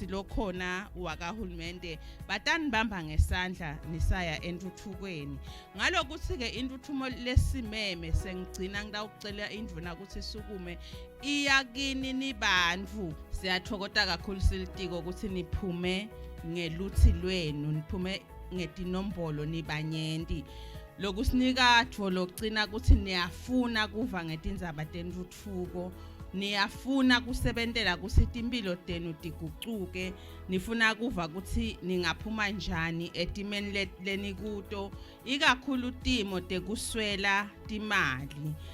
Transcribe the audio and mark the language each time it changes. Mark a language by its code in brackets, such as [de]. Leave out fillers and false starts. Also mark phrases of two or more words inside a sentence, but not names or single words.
[ss] lokhona wakahulumende batani bamba ngesandla nisaya entuthukweni ngalokuthi ke intuthumo lesimeme sengigcina ngidawucela indvuna ukuthi sukume iyakini nibantfu siyathokota kakhulu silitiko ukuthi niphume ngeluthi lwenu niphume ngetinombolo nibanyenti lokusinika tho lokugcina ukuthi niyafuna kuva ngetindzaba tentuthuko niyafuna kusebentela kusithi impilo tenu tigucuke nifuna kuva ukuthi ningaphuma njani etimeni lenikuto ikakhulu timo tekuswela timali.